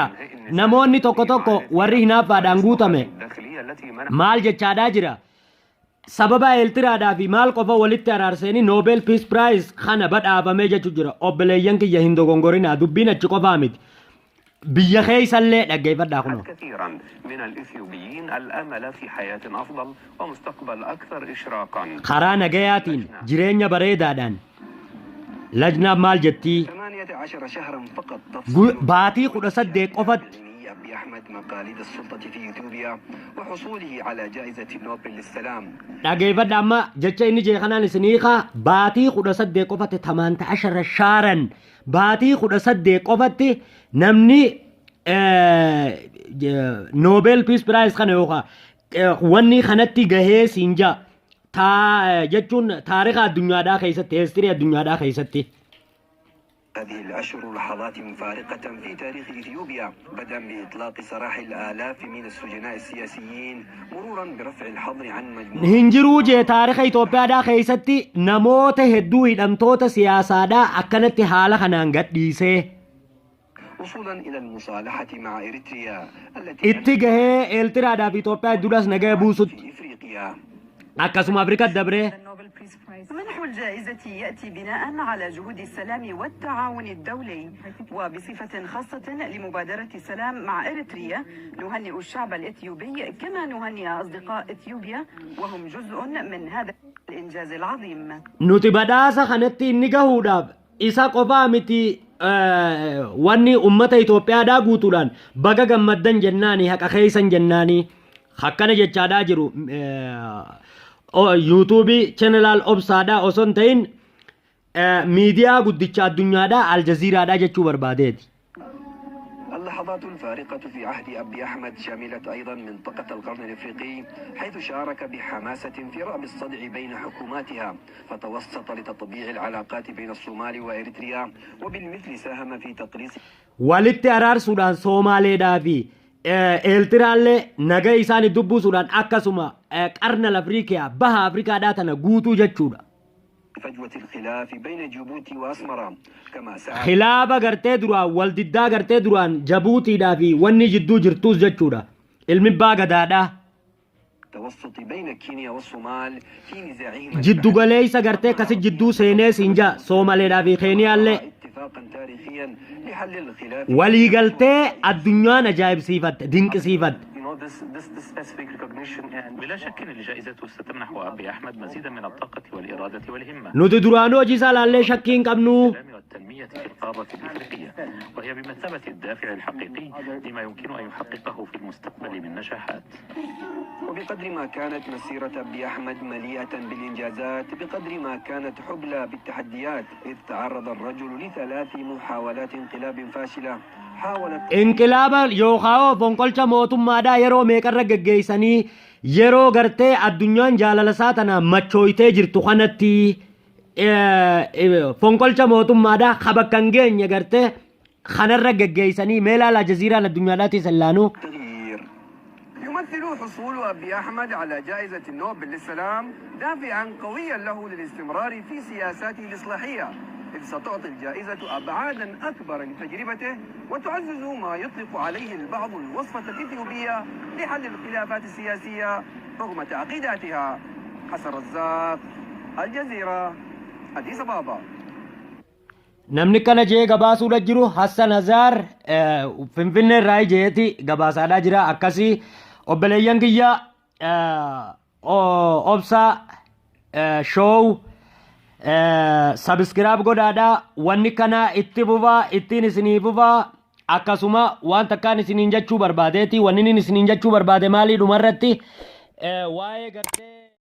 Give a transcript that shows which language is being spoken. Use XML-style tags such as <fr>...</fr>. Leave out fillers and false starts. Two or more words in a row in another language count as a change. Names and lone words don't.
<om>Namoonni tokko warri hinaaffaadhaan guutame maal jechaadhaa jira. Sababa Eertiraadhaa fi maal qofa walitti araarsanii Nobel Peace Prize kana badhaafamee jechuu jira. Obboleeyyan kiyya hin dogongorinaa dubbiin achi qofaa miti. biyya keessallee dhaggeeffadhaa kunoo.</om> <ar>كثيرا من الإثيوبيين الأمل في حياة أفضل ومستقبل أكثر إشراقا.</ar> <om>karaa nagayaatiin jireenya bareedaadhaan lajnaaf maal jettii</om> <ar>18 شهرا فقط</ar> <om>baatii 18 qofatti</om> <ar>أبي أحمد مقاليد السلطة في إثيوبيا وحصوله على جائزة نوبل للسلام.</ar> <om>dhaggeeffadha amma jecha inni jee kanaan isiniikaa baatii 18 qofatti 18 shaaran baatii 18 qofatti namni Nobel Peace Prize kana yookaan wanni kanatti gahee siinja jechuun taariika addunyaadhaa keessatti histirii addunyaadhaa keessatti.</om> <ar>هذه الأشهر لحظات فارقة في تاريخ إثيوبيا، بدءا بإطلاق سراح الآلاف من السجناء السياسيين مرورا برفع الحظر عن مجموعة</ar> <om>hinjiruu jee taariika Itoophiyaadhaa keessatti namoota hedduu hidhamtoota siyaasaadhaa akkanatti haala kanaan gadhiisee</om> <ar>وصولا إلى المصالحة مع إريتريا</ar> <om>itti gahee Eertiraadhaa fi Itoophiyaa hedduudhaas nagaa buusutti</om> <ar>في إفريقيا.</ar> <om>akkasuma Afrikaatti dabree</om> <ar>منح الجائزة يأتي بناء على جهود السلام والتعاون الدولي وبصفة خاصة لمبادرة السلام مع إريتريا نهنئ الشعب الإثيوبي كما نهنئ أصدقاء إثيوبيا وهم جزء من هذا الإنجاز العظيم.</ar> <om>nuti badhaasa kanatti inni gahuudhaaf isa qofaa miti wanni ummata Itoophiyaadhaa guutuudhaan baga gammaddan jennaani haqa keeysan jennaani akkana jechaadhaa jiru</om> <en>yuutuubii cheenelaal</en> <om>obsaadhaa osoo hin ta'in miidiyaa guddicha addunyaadhaa aljaziiraadhaa jechuu barbaadeeti.</om> <ar>اللحظات الفارقة في عهد أبي أحمد شملت أيضا منطقة القرن الإفريقي، حيث شارك بحماسة في رأب الصدع بين حكوماتها، فتوسط لتطبيع العلاقات بين الصومال وإريتريا، وبالمثل ساهم في تقليص</ar> <om>walitti araarsuudhaan Soomaaleedhaa fi Eertiraallee nagaa isaanii dubbusuudhaan akkasuma qarna Afriikaa baha Afrikaadhaa tana guutuu jechuudha.</om> <ar>فجوة الخلاف بين جيبوتي وأسمرة، كما سعى</ar> <om>Khilaaba gartee duraan wal diddaa gartee duraan Jabuutiidhaa fi wanni jidduu jirtuus jechuudha. Ilmi abbaa gadaadhaa.</om> <ar>التوسط بين كينيا والصومال في نزاعهما</ar> <om>Jiddu galeessa gartee akkasi jidduu seenee siinja Soomaaleedhaa fi Keeniyaallee</om> <ar>اتفاقا تاريخيا لحل الخلاف.</ar> <om>waliigaltee addunyaan ajaa'ibsiifatte dinqisiifatte.</om> <en>this specific recognition and</en> <ar>بلا شك أن الجائزة ستمنح أبي أحمد مزيدا من الطاقة والإرادة والهمة</ar> <om>Nuti duraanuu hojii isaa laallee shakkii hin qabnu.</om> <ar>السلام والتنمية في القارة الإفريقية، وهي بمثابة الدافع الحقيقي لما يمكن أن يحققه في المستقبل من نجاحات. وبقدر ما كانت مسيرة أبي أحمد مليئة بالإنجازات، بقدر ما كانت حبلى بالتحديات، إذ تعرض الرجل لثلاث محاولات انقلاب فاشلة حاولت</ar> <om>Inqilaaba yookaan fonqolcha mootummaadhaa yeroo meeqarra geggeessanii yeroo gartee addunyaan jaalala isaa tana machooytee jirtu kanatti fonqolcha mootummaadhaa kabakkan geenye gartee kanarra geggeessanii meelaala jaziiraan addunyaadhaatti sallaanuu.</om> <ar>التغيير. يمثل حصول أبي أحمد على جائزة النوبل للسلام دافعا قويا له للاستمرار في سياساته الإصلاحية، إذ ستعطي الجائزة أبعادا أكبر لتجربته وتعزز ما يطلق عليه البعض الوصفة الإثيوبية لحل الخلافات السياسية رغم تعقيداتها. حسن رزاق، الجزيرة، أديس أبابا.</ar> <om>Namni kana jee gabaasuudha jiru Hassan Hazaar Finfinnee irraa jeeti gabaasaadhaa jira akkasii obboleeyyan kiyya obsa</om> <en>shoow sabiskiraab</en> <om>godhaadhaa wanni kana itti fufaa ittiin isinii fufaa akkasuma waan takkaan isiniin jechuu barbaadeeti wanni isiniin jechuu barbaade maalii dhumarratti waa'ee gartee</om>